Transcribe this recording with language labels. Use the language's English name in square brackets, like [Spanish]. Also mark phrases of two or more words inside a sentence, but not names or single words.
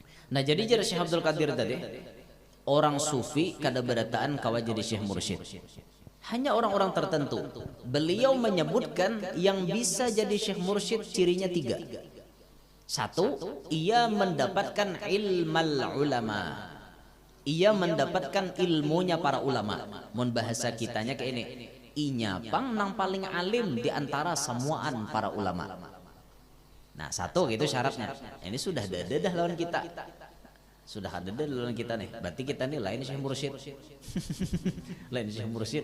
[Banjar] Nah jadi jadi Syekh Abdul Qadir tadi orang sufi kada berataan kawa jadi Syekh Mursyid. [Indonesian] Hanya orang-orang tertentu. Beliau menyebutkan yang bisa jadi Syekh Mursyid cirinya 3. 1, ia mendapatkan [Arabic] علم العلماء. [Indonesian] Ia mendapatkan ilmunya para ulama. [Banjar] Mun bahasa kitanya kayak ini. Inya pang nang paling alim di antara semuaan para ulama. [Indonesian] Nah 1 gitu syaratnya. [Banjar] Ini sudah dah lawan kita. Sudah ada dalam kita nih. Berarti kita nih lain Syekh Mursyid. Lain Syekh Mursyid.